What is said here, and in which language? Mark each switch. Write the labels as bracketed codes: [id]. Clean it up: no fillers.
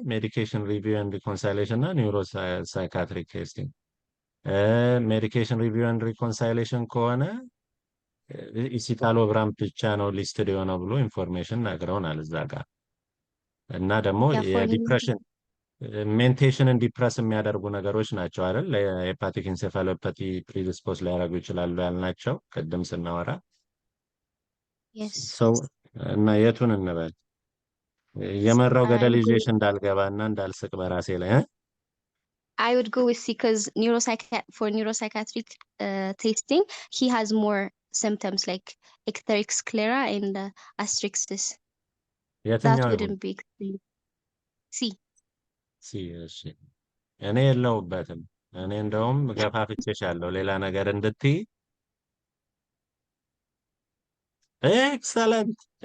[am] ሜዲኬሽን ሪቪው ኤንድ ሪኮንሳይሌሽን እና ኒውሮሳይካትሪክ ቴስቲንግ። ሜዲኬሽን ሪቪው ኤንድ ሪኮንሳይሌሽን ከሆነ ኢሲታሎግራም ብቻ ነው ሊስትድ የሆነው ብሎ ኢንፎርሜሽን ነግረውናል እዛ ጋር። እና ደግሞ የዲፕሬሽን ሜንቴሽንን ዲፕረስ የሚያደርጉ ነገሮች ናቸው አይደል? ለሄፓቲክ ኢንሴፋሎፓቲ ፕሪዲስፖዝ ሊያደርጉ ይችላሉ ያልናቸው ቅድም ስናወራ ሰው እና የቱን እንበል? የመራው ገደል ይዤሽ እንዳልገባና እንዳልስቅ በራሴ ላይ [en] I would go with C because for neuropsychiatric testing, he has more symptoms like ecteric sclera and asterixis. That wouldn't be explained. C. [am] እሺ እኔ የለሁበትም። እኔ እንደውም ገፋፍቼሻለሁ ሌላ ነገር እንድትይ። [en] Excellent.